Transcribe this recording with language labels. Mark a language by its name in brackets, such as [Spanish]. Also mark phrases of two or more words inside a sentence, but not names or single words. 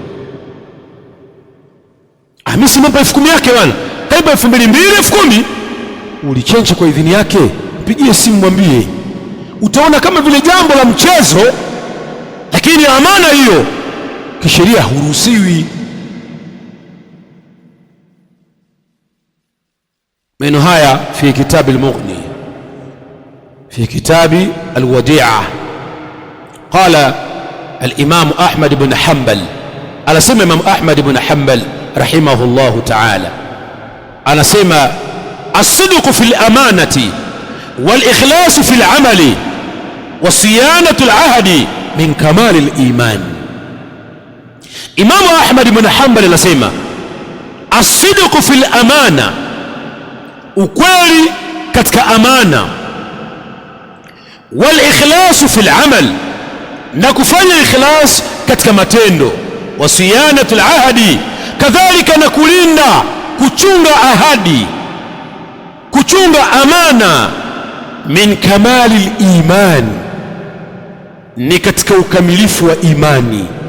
[Swahili] Mimi simpa 10,000 yake bwana, kaiba 2,200, 10,000 ulichenchi kwa idhini yake, mpigie simu mwambie. Utaona kama vile jambo la mchezo, lakini amana hiyo kisheria huruhusiwi. Maneno haya [Arabic] في كتاب المغني في كتاب الوديعة. قال الإمام أحمد بن حنبل, [Swahili] anasema Imam Ahmad ibn Hanbal [Arabic] رحمه الله تعالى, anasema الصدق في الأمانة والإخلاص في العمل وصيانة العهد من كمال الإيمان. الإمام أحمد بن حنبل anasema الصدق في الأمانة, [Swahili] ukweli katika amana, [Arabic] والإخلاص في العمل, [Swahili] na kufanya ikhlas katika matendo, [Arabic] وصيانة العهد, [Swahili] kadhalika na kulinda kuchunga ahadi, kuchunga amana, [Arabic] من كمال الإيمان, [Swahili] ni katika ukamilifu wa imani.